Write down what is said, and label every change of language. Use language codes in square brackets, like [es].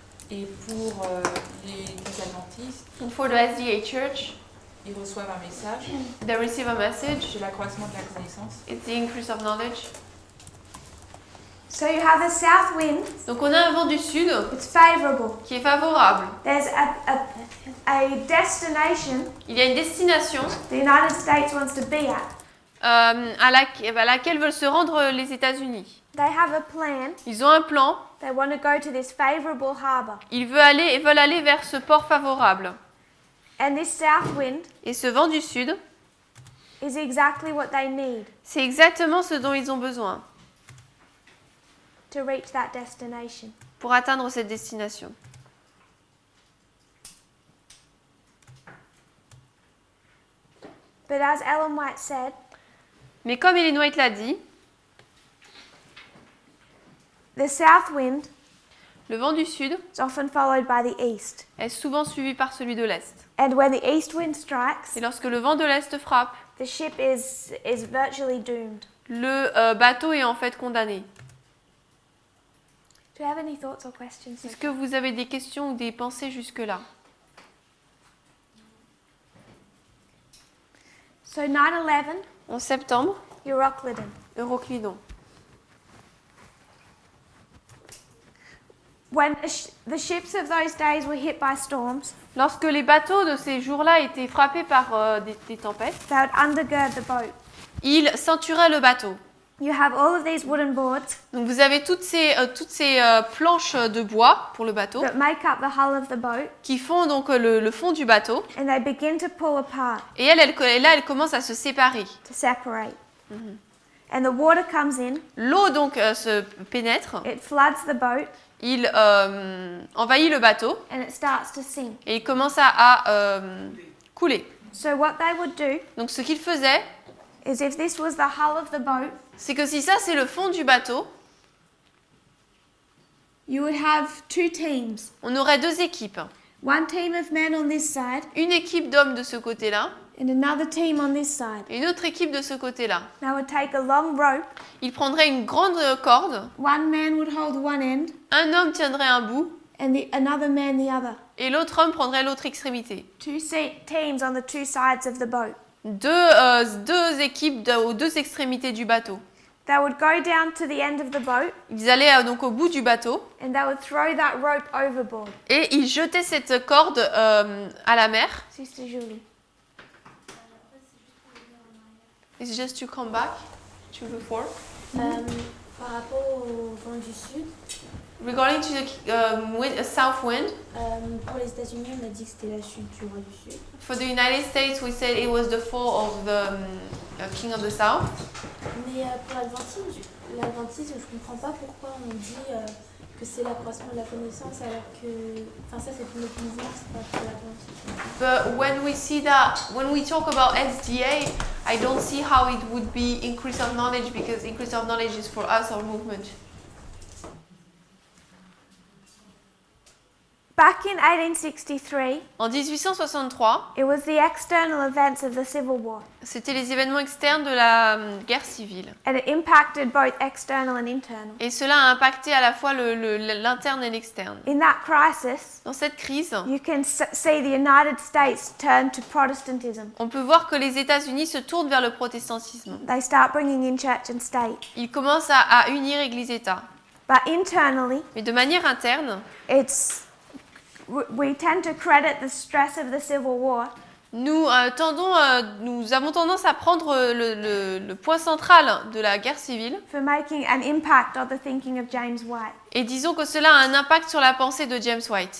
[fr] Et pour les adventistes, [en] And for the SDA church, [fr] ils reçoivent un message. [en] they receive a message. [fr] C'est l'accroissement de la connaissance. [en] It's the increase of knowledge. So you have a south wind, [fr] Donc on a un vent du sud [en] it's favorable. [fr] qui est favorable. [en] There's a destination [fr] Il y a une destination [en] the United States wants to be at. [fr] à laquelle veulent se rendre les États-Unis. [en] They have a plan. [fr] Ils ont un plan. [en] They want to go to this favorable harbor. [fr] Ils veulent aller vers ce port favorable. [en] And this south wind [fr] Et ce vent du sud, [en] is exactly what they need [fr] c'est exactement ce dont ils ont besoin [en] to reach that destination. [fr] pour atteindre cette destination. [en] But as Ellen White said, [fr] Mais comme Ellen White l'a dit, [en] the south wind [fr] Le vent du sud [en] is often followed by the east. [fr] est souvent suivi par celui de l'est. [en] And when the east wind strikes, [fr] Et lorsque le vent de l'est frappe, [en] the ship is virtually doomed. [fr] le bateau est en fait condamné. [en] Do you have any thoughts or questions? [fr] Est-ce que vous avez des questions ou des pensées jusque-là? [en] So 9/11, [fr] 11 septembre, [en] Euroclydon. [fr] Euroclydon. [en] When the ships of those days were hit by storms, [fr] Lorsque les bateaux de ces jours-là étaient frappés par des tempêtes, [en] they would undergird the boat. [fr] ils ceinturaient le bateau. [en] You have all of these wooden boards [fr] Donc vous avez toutes ces planches de bois pour le bateau [en] that make up the hull of the boat, [fr] qui font donc le fond du bateau. [en] and they begin to pull apart, [fr] Et elle commence à se séparer. [en] to separate. And the water comes in, [fr] L'eau donc se pénètre, [en] it floods the boat, [fr] il envahit le bateau [en] and it starts to sink. [fr] et il commence à couler. [en] So what they would do [fr] Donc ce qu'il faisait, [en] is if this was the hull of the boat, [fr] c'est que si ça c'est le fond du bateau, [en] you would have two teams. [fr] on aurait deux équipes. [en] One team of men on this side [fr] Une équipe d'hommes de ce côté-là [en] and another team on this side. [fr] et une autre équipe de ce côté-là. [en] They would take a long rope. [fr] Ils prendraient une grande corde, [en] One man would hold one end [fr] un homme tiendrait un bout [en] and another man the other. [fr] et l'autre homme prendrait l'autre extrémité. [en] Teams on the two sides of the boat. [fr] Deux équipes aux deux extrémités du bateau. [en] They would go down to the end of the boat [fr] Ils allaient donc au bout du bateau [en] and they would throw that rope overboard. [fr] et ils jetaient cette corde à la mer. [en] Sister Julie. It's just to come back to the fore. [fr] Par rapport au vent du sud, [en] Regarding to the south wind, [fr] pour les États-Unis, on a dit que c'était la chute du roi du sud. [en] for the United States we said it was the fall of the king of the south. [fr] Mais pour l'adventisme, je comprends pas pourquoi on dit que c'est l'accroissement de la connaissance alors que... Enfin ça c'est pour notre mouvement, c'est pas pour l'adventisme. [en] But when we talk about SDA, I don't see how it would be increase of knowledge because increase of knowledge is for us, our movement. Back in 1863, [fr] En 1863, [en] it was the external events of the Civil War, [fr] c'était les événements externes de la guerre civile. [en] and it impacted both external and internal. [fr] Et cela a impacté à la fois l'interne et l'externe. [en] In that crisis, [fr] Dans cette crise, [en] you can see the United States turn to Protestantism. [fr] on peut voir que les États-Unis se tournent vers le protestantisme. [en] They start bringing in church and state. [fr] Ils commencent à unir Église-État. [en] But internally, [fr] Mais de manière interne, [en] we tend to credit the stress of the Civil War [fr] nous avons tendance à prendre le point central de la guerre civile [en] for making an impact on the thinking of James White [fr] et disons que cela a un impact sur la pensée de James White